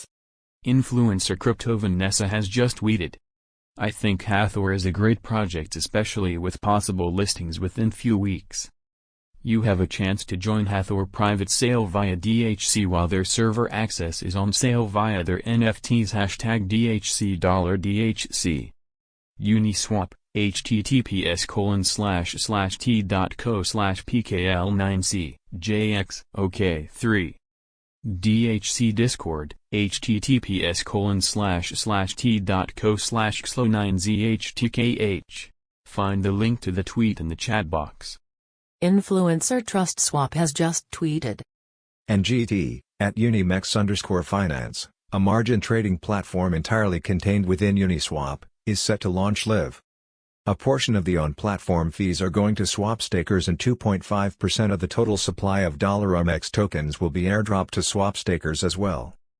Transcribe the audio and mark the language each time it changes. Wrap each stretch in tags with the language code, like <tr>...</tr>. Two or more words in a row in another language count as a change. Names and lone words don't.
<en>Influencer Crypto Vanessa has just tweeted. I think Hathor is a great project, especially with possible listings within few weeks. You have a chance to join Hathor private sale via DHC while their server access is on sale via their NFTs, hashtag DHC$DHC. Uniswap, https://t.co/pkl9c, JX, OK3. DHC Discord, https://t.co/xlo9zhtkh. Find the link to the tweet in the chat box. Influencer TrustSwap has just tweeted. NGT, at Unimex_finance, a margin trading platform entirely contained within Uniswap, is set to launch live. A portion of the on-platform fees are going to swap stakers and 2.5% of the total supply of $UMX tokens will be airdropped to swap stakers as well.</en>